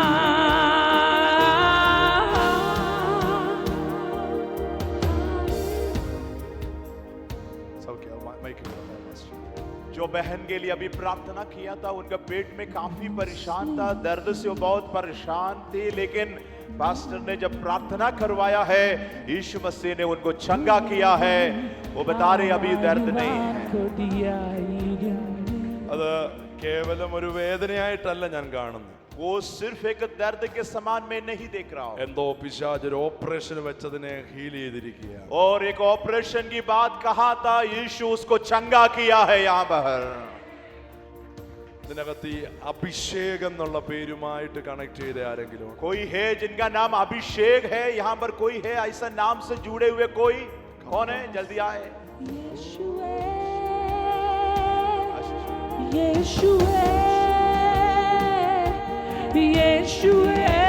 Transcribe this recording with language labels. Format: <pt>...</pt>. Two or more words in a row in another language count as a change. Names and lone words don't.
<hi>जो बहन के लिए अभी प्रार्थना किया था उनका पेट में काफी परेशान था, दर्द से वो बहुत परेशान थे, लेकिन पास्टर ने जब प्रार्थना करवाया है यीशु मसीह ने उनको चंगा किया है। वो बता रहे अभी दर्द नहीं है।</hi> <ml>അത് കേവലം ഒരു വേദനയായിട്ടല്ല ഞാൻ കാണുന്നത്.</ml> <hi>वो सिर्फ एक दर्द के समान में नहीं देख रहा हूं।</hi> <ml>എന്തോ പിശാച് ഒരു ഓപ്പറേഷൻ വെച്ചതിനെ ഹീൽ ചെയ്തിരിക്കുകയാണ്.</ml> <hi>और एक ऑपरेशन की बात कहा था, यीशु उसको चंगा किया है यहाँ पर।</hi> <ml>ഇതിനകത്ത് ഈ അഭിഷേകം എന്നുള്ള പേരുമായിട്ട് കണക്ട് ചെയ്ത ആരെങ്കിലും</ml> <hi>कोई है जिनका नाम अभिषेक है? यहाँ पर कोई है ऐसा नाम से जुड़े हुए? कोई कौन है? जल्दी आए। यीशुवे यीशुवे</hi>